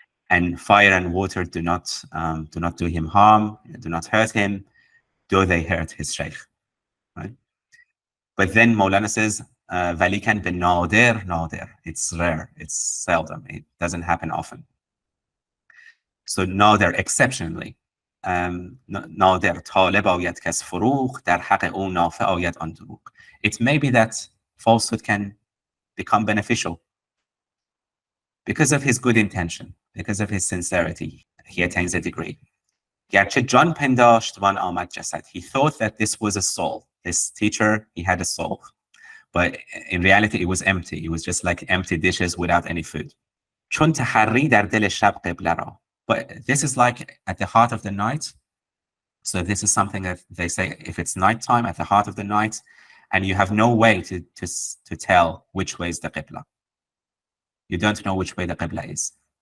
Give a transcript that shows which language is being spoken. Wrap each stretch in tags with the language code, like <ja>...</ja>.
<en>And fire and water do not do him harm, do not hurt him, though they hurt his sheikh, right? But then Mawlana says,</en> <fa>"Valikan bin nadir,</fa> <en>it's rare, it's seldom, it doesn't happen often." So nadir, exceptionally, nadir</en> <fa>طالب آید کس فروغ در حق او نافع آید آن دروغ.</fa> <en>It may be that falsehood can become beneficial because of his good intention, because of his sincerity. He attains a degree.</en> <fa>گرچه جان پنداشت وان آمد جسد.</fa> <en>He thought that this was a soul. This teacher, he had a soul. But in reality, it was empty. It was just like empty dishes without any food.</en> <fa>چون تحری در دل شب قبله را.</fa> <en>But this is like at the heart of the night. So this is something that they say, if it's nighttime, at the heart of the night, and you have no way to tell which way is the qibla. You don't know which way the qibla is.</en>